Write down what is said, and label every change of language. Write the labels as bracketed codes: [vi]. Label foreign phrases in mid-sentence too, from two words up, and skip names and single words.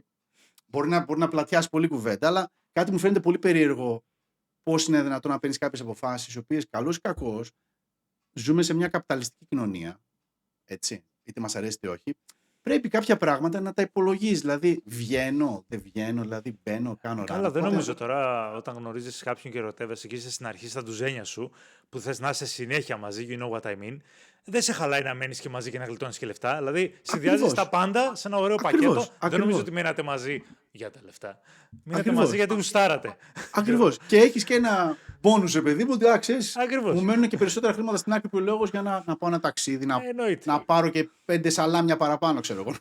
[el] Μπορεί να πλατιάσει πολύ κουβέντα, αλλά κάτι μου φαίνεται πολύ περίεργο πώς είναι δυνατόν να παίρνεις κάποιες αποφάσεις, οι οποίες καλώς ή κακώς ζούμε σε μια καπιταλιστική κοινωνία, έτσι, είτε μας αρέσει είτε όχι. Πρέπει κάποια πράγματα να τα υπολογίζεις. Δηλαδή, βγαίνω, δεν βγαίνω, δηλαδή μπαίνω, κάνω ράνο. Καλά, δεν νομίζω τώρα όταν γνωρίζεις κάποιον και ερωτεύεσαι και είσαι στην αρχή στα ντουζένια σου, που θες να είσαι συνέχεια μαζί, [en] you know what I mean, [el] δεν σε χαλάει να μένεις και μαζί και να γλιτώνεις και λεφτά. Δηλαδή, συνδυάζεις τα πάντα σε ένα ωραίο πακέτο. Δεν νομίζω ότι μείνατε μαζί για τα λεφτά. Μείνατε μαζί γιατί γουστάρατε. Ακριβώς. Και έχεις και ένα μπόνους, παιδί μου, ότι ξέρεις, μου μένουν και περισσότερα χρήματα στην άκρη που λόγος για να πάω ένα ταξίδι, να πάρω και 5 σαλάμια παραπάνω, ξέρω εγώ.